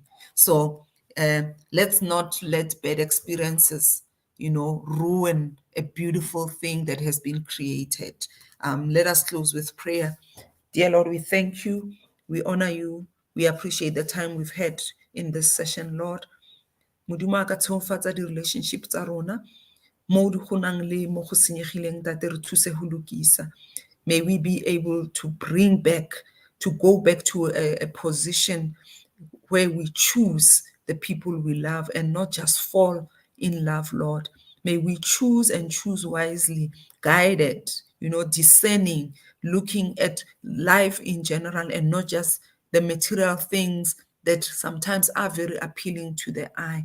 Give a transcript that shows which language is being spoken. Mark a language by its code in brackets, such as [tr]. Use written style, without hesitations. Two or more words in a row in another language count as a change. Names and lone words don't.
[en] So let's not let bad experiences, ruin a beautiful thing that has been created. Let us close with prayer. Dear Lord, we thank you, we honor you, we appreciate the time we've had in this session, Lord. [tn] Modimo a ka tshegofatsa di-relationship tsa rona mo di gonang le mo go senyegileng, tate re thuse go lokisa. [en] May we be able to go back to a position where we choose the people we love and not just fall in love, Lord. May we choose and choose wisely, guided, discerning, looking at life in general and not just the material things that sometimes are very appealing to the eye.